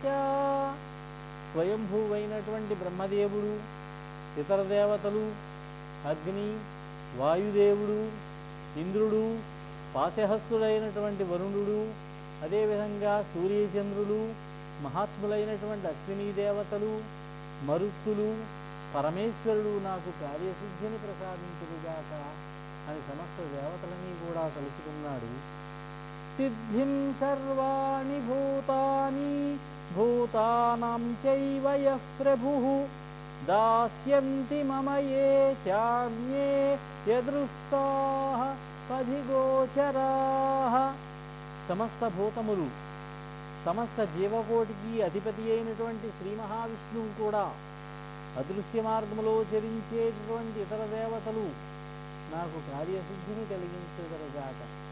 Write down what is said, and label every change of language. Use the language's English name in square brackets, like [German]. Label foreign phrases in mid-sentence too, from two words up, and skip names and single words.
[Telugu] స్వయంభూవైనటువంటి బ్రహ్మదేవుడు, ఇతర దేవతలు, అగ్ని, వాయుదేవుడు, ఇంద్రుడు, పాశహస్తుడైనటువంటి వరుణుడు, అదేవిధంగా సూర్యచంద్రులు, మహాత్ములైనటువంటి అశ్విని దేవతలు, మరుత్తులు, పరమేశ్వరుడు నాకు కార్యసిద్ధిని ప్రసాదించుగాక అని సమస్త దేవతలని కూడా తలుచుకున్నాడు. [Sanskrit] సిద్ధిం సర్వాణి భూతాని భూతానాం చైవ యః ప్రభుః దాస్యంతి మమ ఏ చాన్యే యదృష్టాః పధిగోచరాః. [Telugu] సమస్త భూతములు, సమస్త జీవకోటికి అధిపతి అయినటువంటి శ్రీ మహావిష్ణువు కూడా, అదృశ్య మార్గములో చరించేటటువంటి ఇతర దేవతలు నాకు కార్యసిద్ధిని కలిగించగలగాక.